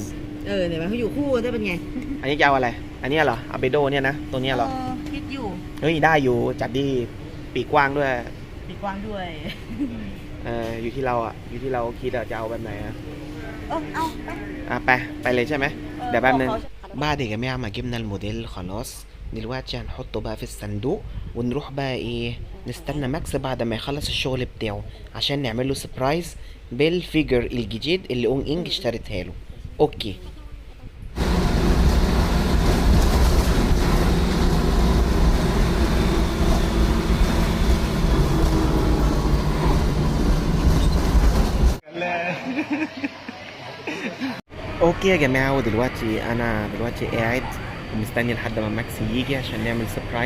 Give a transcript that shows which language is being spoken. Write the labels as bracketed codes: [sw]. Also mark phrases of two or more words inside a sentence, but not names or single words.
[th] เนี่ยมันเขาอยู่คู่ได้เป็นไง อันนี้จะเอาอะไร อันนี้เหรออาเบโดเนี่ยนะตัวนี้เหรอ คิดอยู่ เฮ้ยได้อยู่จัดดีปีกกว้างด้วย ปีกกว้างด้วย อยู่ที่เราคิดจะเอาแบบไหนอะ เอา ไปเลยใช่ไหมเดี๋ยวแป๊บนึง [ar] بعد يا جماعة ما جبنا الموديل خلاص دلوقتي هنحطه بقى في الصندوق ونروح بقى ايه نستنى ماكس بعد ما يخلص الشغل بتاعه عشان نعمل له سبرايز بالفيجر الجديد اللي اون انج اشتريتها له. [en] okay okay [ar] يا جماعه، انا دلوقتي قاعد ومستني لحد ما ماكس يجي عشان نعمل سربرايز.